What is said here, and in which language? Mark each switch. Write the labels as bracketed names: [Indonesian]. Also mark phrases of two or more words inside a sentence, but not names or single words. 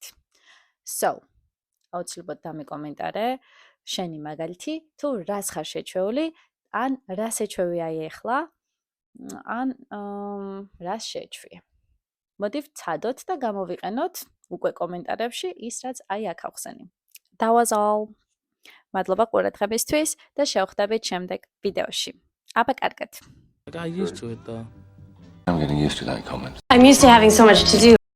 [Georgian] So, აუცილებლად დამიკომენტარე შენი მაგალითი, თუ რას ხარ შეჩვეული, ან რას ეჩვევი აი ახლა, ან რას შეეჩვიე. მოდი ვცადოთ და გამოვიყენოთ უკვე კომენტარებში ის, რაც აი აქ ახსენი. [English] That was all. [Georgian] მადლობა ყურადღებისთვის და შევხვდებით შემდეგ ვიდეოში. აბა კარგად. [English] I got used to it though. I'm getting used to that comment. I'm used to having so much to do.